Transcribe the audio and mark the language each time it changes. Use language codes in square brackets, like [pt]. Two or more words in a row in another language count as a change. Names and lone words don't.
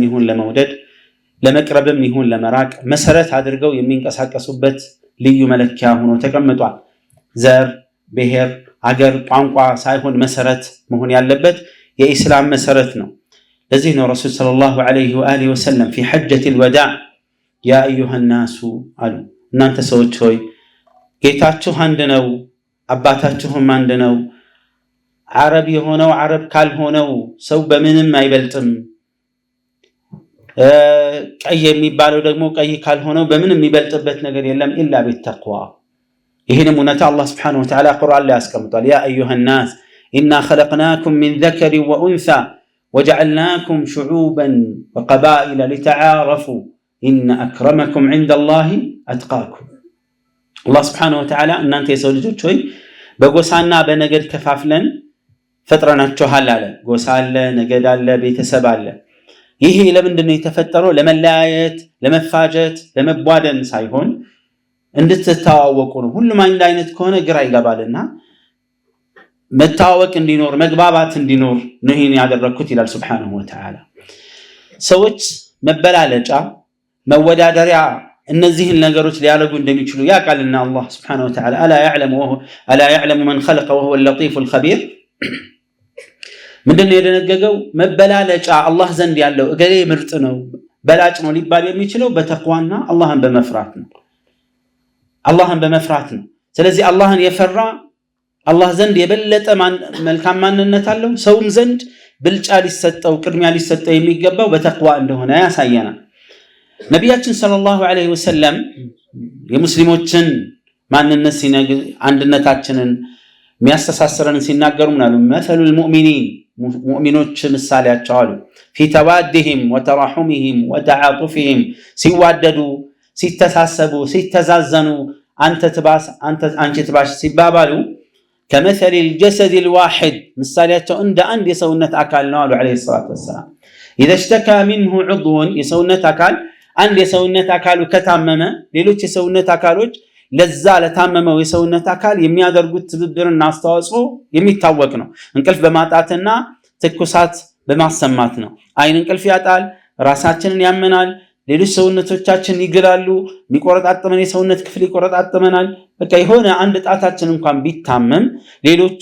[am] ይሁን ለመውደድ ለመቅረብም ይሁን ለመራቅ መሰረት አድርገው የሚንቀሳቀሱበት ልዩ መለኪያ ሆኖ ተቀምጧል ዘር ብሔር አገር ቋንቋ ሳይሆን መሰረት መሆን ያለበት የኢስላም መሰረት ነው ለዚህ ነው ረሱል [ar] صلى الله عليه وآله وسلم في حجة الوداع يا أيها الناس [am] አሉ እናንተ ሰዎች ሆይ ጌታችሁ አንድ ነው አባታችሁም አንድ ነው አረብ የሆነው አረብ ካልሆነው ሰው በምንም አይበልጥም ቀይ የሚባለው ደግሞ ቀይ ካልሆነው በምንም የሚበልጥበት ነገር የለም [ar] إلا بالتقوى [am] ይሄንም እውነታ አላህ [ar] سبحانه وتعالى [am] ቁርአን ላይ ያስቀምጧል [ar] يا أيها الناس إنا خلقناكم من ذكر وأنثى وجعلناكم شعوبا وقبائل لتعارفوا إن أكرمكم عند الله أتقاكم الله سبحانه وتعالى [am] እናንተ የሰው ልጆች ሆይ በጎሳና በነገድ ከፋፍለን ፈጥረናችኋል አለ ጎሳ አለ ነገድ አለ ቤተሰብ አለ ይሄ ለምንድነው የተፈጠረው ለመለያየት ለመፋጀት ለመቧደን ሳይሆን እንድትተዋወቁ ነው ሁሉም አንድ አይነት ከሆነ ግራ ይገባልና መታወቅ እንዲኖር መግባባት እንዲኖር ነው ይሄን ያደረኩት ይላል [ar] سبحانه وتعالى [am] ሰዎች መበላለጫ መወዳደሪያ እነዚህን ነገሮች ሊያደርጉ እንደሚችሉ ያውቃልና አላህ [ar] سبحانه وتعالى ألا يعلم من خلق وهو اللطيف الخبير [am] ምንድነው የደነገገው መበላለጫ አላህ ዘንድ ያለው እገሌ ምርጥ ነው በላጭ ነው ሊባል የሚችለው በተቅዋና አላህን በመፍራት ነው ስለዚህ አላህን የፈራ አላህ ዘንድ የበለጠ መልካም ማንነት አለው ሰውም ዘንድ ብልጫ ሊሰጠው ቅድሚያ ሊሰጠው የሚገባው በተቅዋ እንደሆነ ያሳየናል ነቢያችን [ar] صلى الله عليه وسلم [am] የሙስሊሞችን ማንነት ሲነግሩ አንድነታችንን የሚያስተሳስረን ሲናገሩ ምናሉ መሰሉል ሙእሚኖች ምሳሌያቸው አሉ [ar] في توادهم وتراحمهم وتعاطفهم [am] ሲዋደዱ ሲተሳሰቡ ሲተዛዘኑ አንቺ ትባስ ሲባባሉ [ar] كمثل الجسد الواحد [am] ምሳሌያቸው እንደ አንድ የሰውነት አካል ነው አሉ [ar] عليه الصلاه والسلام اذا اشتكى منه عضو [am] የሰውነት አካል አንድ የሰውነት አካሉ ከታመመ ሌሎች የሰውነት አካሎች ለዛ ለታመመው የሰውነት አካል የሚያደርጉት ትብብርና አስተዋጽኦ የሚታወቅ ነው እንቅልፍ በማጣትና ትኩሳት በማሰማት ነው አይን እንቅልፍ ያጣል ራሳችንን ያመናል ሌሎች ሰውነቶቻችን ይግላሉ የሚቆረጣጠመን የሰውነት ክፍል ይቆረጣጠመናል በቃ የሆነ አንድ ጣታችን እንኳን ቢታመም ሌሎቹ